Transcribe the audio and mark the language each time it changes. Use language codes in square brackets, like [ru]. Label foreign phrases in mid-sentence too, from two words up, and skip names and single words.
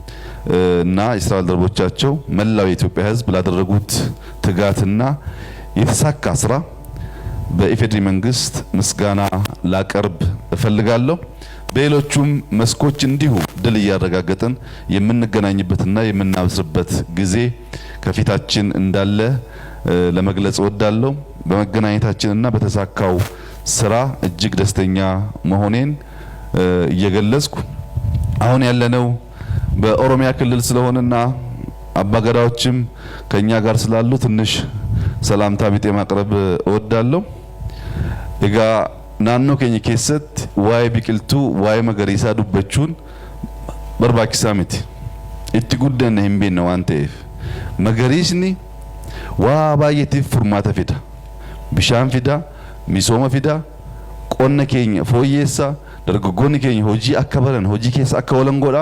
[am] እና የስራ ባልደረቦቻቸው መላው የኢትዮጵያ ሕዝብ ላደረጉት ትጋትና የተሳካ ስራ በኢፌዴሪ መንግስት ምስጋና ላቀርብ እፈልጋለሁ። በሌሎቹም መስኮች እንዲሁ ድል እያረጋገጥን የምንገናኝበትና የምናብስርበት ጊዜ ከፊታችን እንዳለ ለመግለጽ እወዳለሁ። በመገናኘታችንና በተሳካው ስራ እጅግ ደስተኛ መሆኔን እየገለጽኩ አሁን ያለነው በኦሮሚያ ክልል ስለሆነና አባገዳዎችም ከኛ ጋር ስላሉ ትንሽ ሰላምታ ቢጤ ማቅረብ እወዳለሁ። [om] Egaa naannoo keenya keessatti waa'ee biqiltuu waa'ee magariisaa dubbachuun barbaachisaa miti. Itti guddanne hin beekne waan ta'eef magariisni waa baay'eetiif furmaata fida. Bishaan fida, misooma fida, qonna keenya fooyyeessa, dargaggoonni keenya hojii akka baran, hojii keessa akka oolan godha.